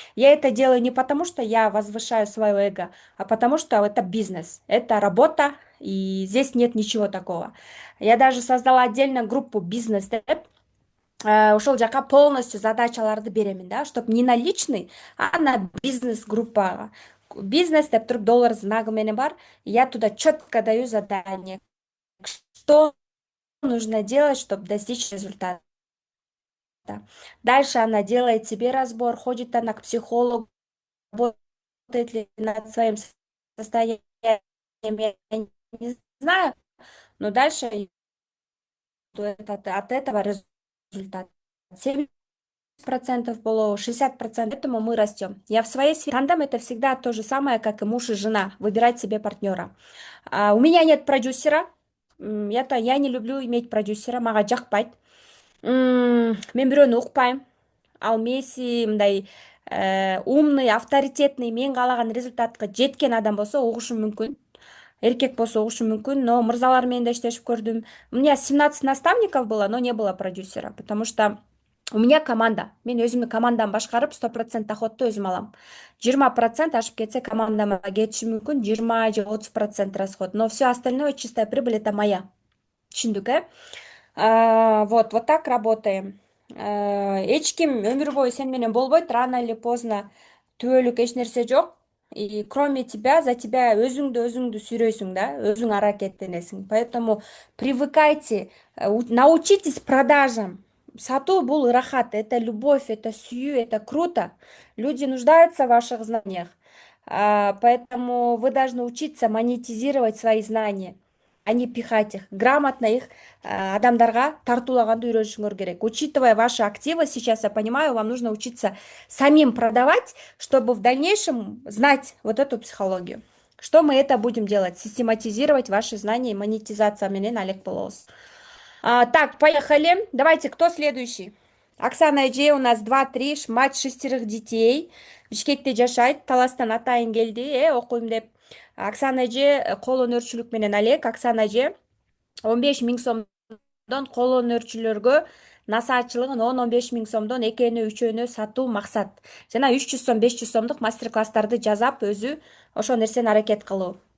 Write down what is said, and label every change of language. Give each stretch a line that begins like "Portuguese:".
Russian: Я это делаю не потому, что я возвышаю свое эго, а потому что это бизнес, это работа, и здесь нет ничего такого. Я даже создала отдельно группу бизнес деп,
Kyrgyz: ошол жака полностью задачаларды беремин, да,
Russian: чтобы не на личный, а на бизнес группага.
Kyrgyz: Бизнес деп туруп доллар знагы менен бар.
Russian: Я туда четко даю задание, что нужно делать, чтобы достичь результата. Дальше она делает себе разбор, ходит она к психологу, работает ли над своим состоянием, я не знаю, но дальше от этого результат. 70% было, 60%, поэтому мы растем. Я в своей сфере. Тандем это всегда то же самое, как и муж и жена. Выбирать себе партнера. У меня нет продюсера. Я не люблю иметь продюсера.
Kyrgyz: Мага жакпайт. Мен бирөөнү укпайм. Ал Месси мындай
Russian: умный, авторитетный,
Kyrgyz: мен каалаган результатка жеткен адам болсо угушум мүмкүн. Эркек болсо угушу мүмкүн, но мырзалар менен да иштешип көрдүм.
Russian: У меня 17 наставников было, но не было продюсера, потому что у меня команда.
Kyrgyz: Мен өзүмдүн командамды башкарып, 100% доходду өзүм алам. 20% ашып кетсе командама кетиши мүмкүн, 20 же 30% расход.
Russian: Но все остальное, чистая прибыль, это моя.
Kyrgyz: Түшүндүк, э?
Russian: Вот так работаем.
Kyrgyz: Эч ким өмүр бою сен менен болбойт,
Russian: рано или поздно
Kyrgyz: түбөлүк эч нерсе жок.
Russian: И кроме тебя, за тебя
Kyrgyz: өзүңдү сүйрөйсүң да, өзүң аракеттенесиң.
Russian: Поэтому привыкайте, научитесь продажам.
Kyrgyz: Сатуу бул ырахат,
Russian: это любовь, это
Kyrgyz: сүйүү,
Russian: это круто. Люди нуждаются в ваших знаниях. Поэтому вы должны учиться монетизировать свои знания, а не пихать их.
Kyrgyz: Грамотно их адамдарга тартуулаганды үйрөнүшүңөр керек.
Russian: Учитывая ваши активы, сейчас я понимаю, вам нужно учиться самим продавать, чтобы в дальнейшем знать вот эту психологию. Что мы это будем делать? Систематизировать ваши знания и монетизация
Kyrgyz: менен алек болобуз.
Russian: Так, поехали. Давайте, кто следующий? Оксана Эже, у нас 2-3, мать 6 детей.
Kyrgyz: Бишкекте жашайт, Таластан атайын келди, окуйм деп. Оксана Эже, кол өнөрчүлүк менен алек. Оксана Эже, 15 000 сомдон кол өнөрчүлөргө насаачылыгын 10-15 000 сомдон экөөнө үчөөнө сатуу максат. Жана 300 сом, 500 сомдук мастер класстарды жазап, өзү ошол нерсени аракет кылуу.